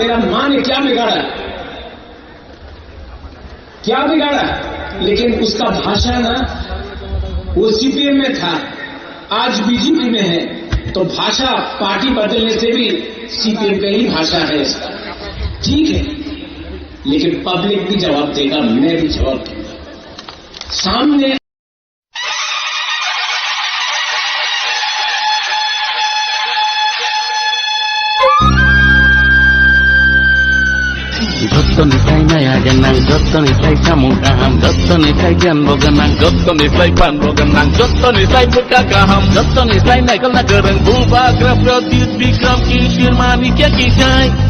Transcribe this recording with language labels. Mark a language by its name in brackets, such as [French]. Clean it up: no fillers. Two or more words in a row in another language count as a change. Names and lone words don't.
[Hindi] मेरा मां ने क्या बिगाड़ा, लेकिन उसका भाषा ना, वो सीपीएम में था, आज बीजेपी में है, तो भाषा पार्टी बदलने से भी सीपीएम का ही भाषा है इसका। ठीक है, लेकिन पब्लिक भी जवाब देगा, मैं भी जवाब दूंगा सामने। [Kok Borok] Gottonislay nayaganang, gottonislay samungkaham, gottonislay janboganang, gottonislay panboganang, gottonislay pagkakaham, gottonislay naikal nagarang, bubagra pradyut bikram kishir manikya kishay.